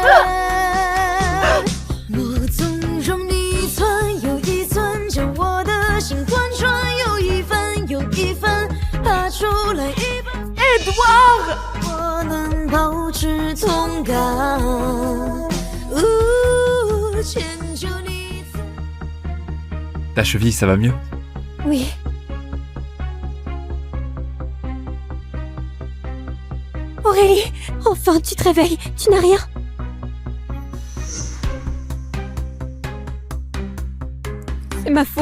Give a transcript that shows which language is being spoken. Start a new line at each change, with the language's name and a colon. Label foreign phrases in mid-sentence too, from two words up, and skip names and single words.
Chinese: 我纵容你一寸又一寸，将我的心贯穿，有一分又一分，拔出来一半。Edouard， 我能保持痛感。迁就你。
French: Ta cheville, ça va mieux? Oui. Aurélie, enfin tu te réveilles, tu n'as rien. C'est ma faute.